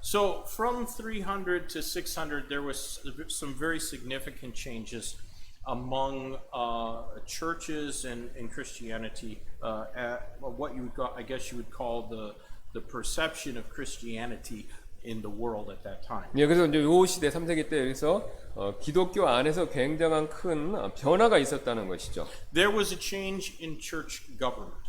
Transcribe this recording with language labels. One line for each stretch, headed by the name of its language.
English: So from 300 to 600 there was some very significant changes among churches and Christianity at what you would I guess you would call the perception of Christianity in the world at that time.
Korean: 예, 그래서 이제 요 시대 3세기 때 여기서 기독교 안에서 굉장한 큰 변화가 있었다는 것이죠.
English: There was a change in church government.